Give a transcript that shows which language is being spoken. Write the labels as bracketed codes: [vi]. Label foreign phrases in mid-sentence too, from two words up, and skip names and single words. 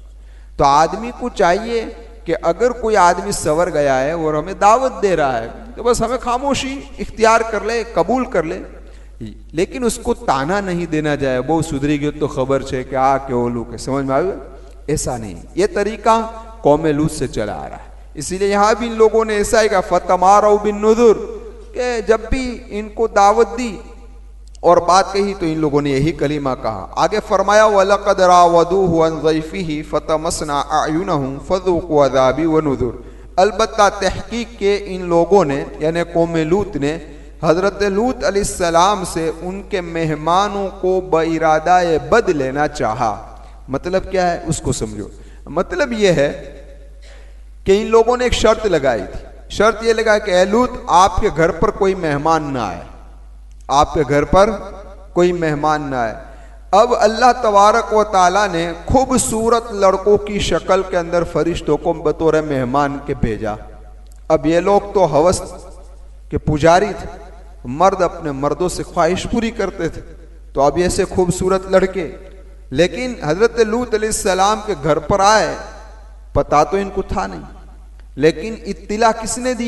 [hi] तो आदमी को चाहिए कि अगर कोई आदमी सवर गया है और हमें दावत दे रहा है तो बस हमें खामोशी इख्तियार कर ले, कबूल कर ले, लेकिन उसको ताना नहीं देना जाए, वो सुधरी गयो तो खबर है कि आ के ओलू के समझ में आवे, ऐसा नहीं। ये तरीका कौम लूत से चला आ रहा है। इसीलिए यहाँ भी इन लोगों ने ऐसा ही कहा [ar] فتماروا بالنذر, [hi] कि जब भी इनको दावत दी और बात कही तो इन लोगों ने यही कलीमा कहा। [ar] आगे फरमाया ولقد راودوه عن ضيفه فطمسنا أعينهم فذوقوا عذابي ونذر. [hi] अलबत्ता तहकीक के इन लोगों ने यानी कौम लूत ने हज़रत लूत अलैहिस्सलाम से उनके मेहमानों को बइरादा बद लेना चाहा। मतलब क्या है उसको समझो। मतलब यह है कि इन लोगों ने एक शर्त लगाई थी। शर्त यह लगाई कि ए लूत आपके घर पर कोई मेहमान ना आए, आपके घर पर कोई मेहमान ना आए। अब [ar] الله تبارك وتعالى [hi] ने खूबसूरत लड़कों की शक्ल के अंदर फरिश्तों को बतौर मेहमान के भेजा। अब ये लोग तो हवस के पुजारी थे, मर्द अपने मर्दों से ख्वाहिश पूरी करते थे, तो अब ऐसे खूबसूरत लड़के, लेकिन हजरत लूत अलैहिस्सलाम के घर पर आए, पता तो इनको था नहीं, लेकिन इत्तिला किसने दी?